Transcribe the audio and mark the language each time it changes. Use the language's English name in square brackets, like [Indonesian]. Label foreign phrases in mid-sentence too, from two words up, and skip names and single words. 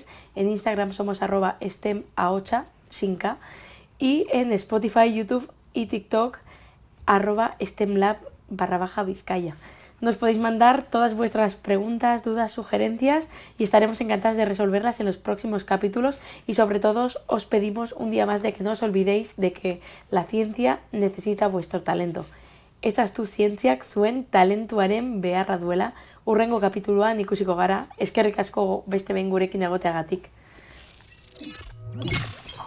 [Spanish] En Instagram somos @stemaocha, sin K, y en Spotify, YouTube y TikTok @stemlab_Vizcaya. Nos podéis mandar todas vuestras preguntas, dudas, sugerencias y estaremos encantadas de resolverlas en los próximos capítulos y sobre todo os pedimos un día más de que no os olvidéis de que la ciencia necesita vuestro talento. [Basque] Esta tu zientziak zuen talentuaren beharra duela, hurrengo kapituluan ikusiko gara, eskerrik asko beste behin gurekin egoteagatik.